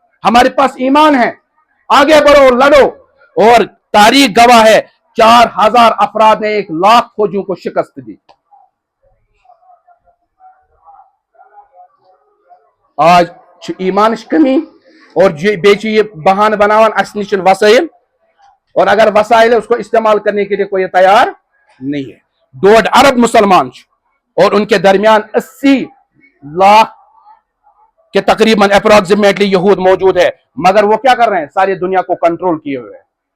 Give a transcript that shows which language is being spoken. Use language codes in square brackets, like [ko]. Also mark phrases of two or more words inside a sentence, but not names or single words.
[ur] ہمارے پاس ایمان ہے، آگے بڑھو لڑو۔ اور تاریخ گواہ ہے 4000 افراد نے 1,00,000 فوجیوں کو شکست دی. آج ایمان کمی اور بےچی [ks] ये बहान बनावन अस [ur] وسائل، اور اگر وسائل ہے اس کو استعمال کرنے کے لیے کوئی تیار نہیں ہے. 1.5 ارب مسلمان اور ان کے درمیان 80,00,000 کے تقریباً اپروکسیمیٹلی یہود موجود ہے، مگر وہ کیا کر رہے ہیں، ساری دنیا کو کنٹرول کیے ہوئے ہیں.